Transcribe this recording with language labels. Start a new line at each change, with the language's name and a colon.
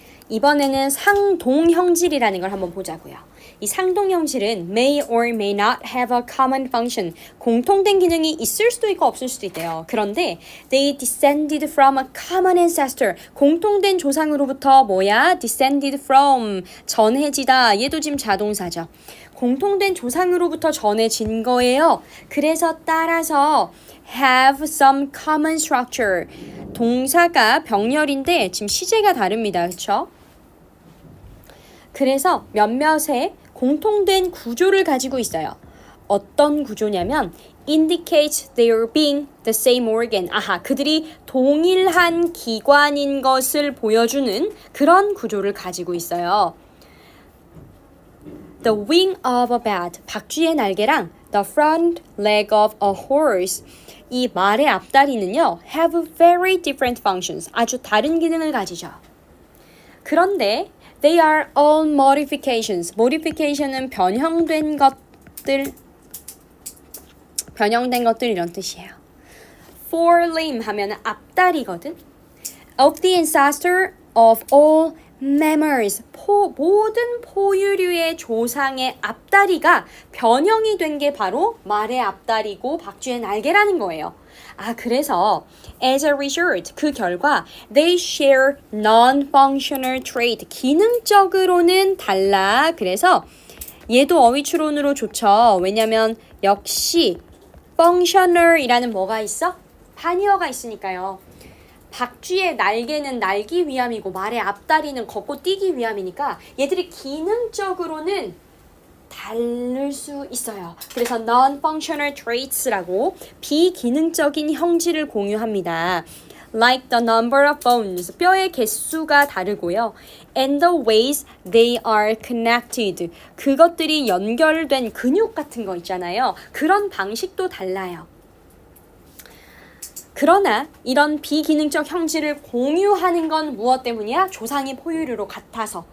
Korean: 이번에는 상동형질이라는 걸 한번 보자고요. 이 상동형질은
English: may or may not have a common function.
Korean: 공통된 기능이 있을 수도 있고 없을 수도 있대요. 그런데
English: they descended from a common ancestor.
Korean: 공통된 조상으로부터 뭐야? descended from. 전해지다. 얘도 지금 자동사죠. 공통된 조상으로부터 전해진 거예요. 그래서 따라서
English: have some common structure.
Korean: 동사가 병렬인데 지금 시제가 다릅니다. 그렇죠? 그래서 몇몇의 공통된 구조를 가지고 있어요. 어떤 구조냐면
English: indicates their being the same organ.
Korean: 아하, 그들이 동일한 기관인 것을 보여주는 그런 구조를 가지고 있어요.
English: The wing of a bat,
Korean: 박쥐의 날개랑
English: the front leg of a horse,
Korean: 이 말의 앞다리는요,
English: have very different functions,
Korean: 아주 다른 기능을 가지죠. 그런데
English: they are all modifications.
Korean: modification은 변형된 것들 이런 뜻이에요. forelimb 하면 앞다리거든.
English: Of the ancestor of all mammals.
Korean: 모든 포유류의 조상의 앞다리가 변형이 된 게 바로 말의 앞다리고 박쥐의 날개라는 거예요. 아, 그래서
English: as a result,
Korean: 그 결과
English: they share non-functional trait.
Korean: 기능적으로는 달라. 그래서 얘도 어휘 추론으로 좋죠. 왜냐면 역시 functional이라는 뭐가 있어? 반의어가 있으니까요. 박쥐의 날개는 날기 위함이고 말의 앞다리는 걷고 뛰기 위함이니까 얘들이 기능적으로는 다를 수 있어요. 그래서 non-functional traits라고 비기능적인 형질을 공유합니다.
English: Like the number of bones,
Korean: 뼈의 개수가 다르고요.
English: And the ways they are connected,
Korean: 그것들이 연결된 근육 같은 거 있잖아요. 그런 방식도 달라요. 그러나 이런 비기능적 형질을 공유하는 건 무엇 때문이야? 조상이 포유류로 같아서.